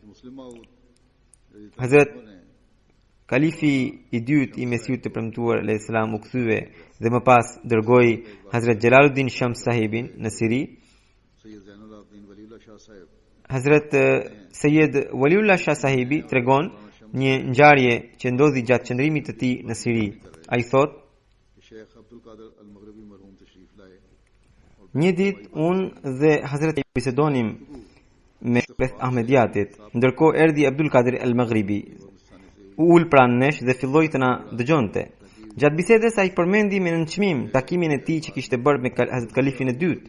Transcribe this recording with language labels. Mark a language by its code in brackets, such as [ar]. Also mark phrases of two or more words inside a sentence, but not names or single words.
[sq] Hazrat Kalifi i dytë i Mesihut të premtuar al-Islam u kthye dhe më pas dërgoi Hazrat Jalaluddin Shams sahibin në Siri. Hazrat Sayyid Waliullah Shah sahibi tregon një ngjarje që ndodhi gjatë qëndrimit të tij në Siri. Ai thot, [ur] شیخ عبد القادر ال مغربی مرحوم تشریف لائے. [sq] Një ditë unë dhe Hazreti bisedonim me Ahmediatit, ndërkohë erdhi Abdul Kadir El Maghribi, u ul pranë nesh dhe filloi të na dëgjonte. Gjatë bisedës ai përmendi me nënçmim takimin e tij që kishte bërë me Hazrat Kalifin e dytë.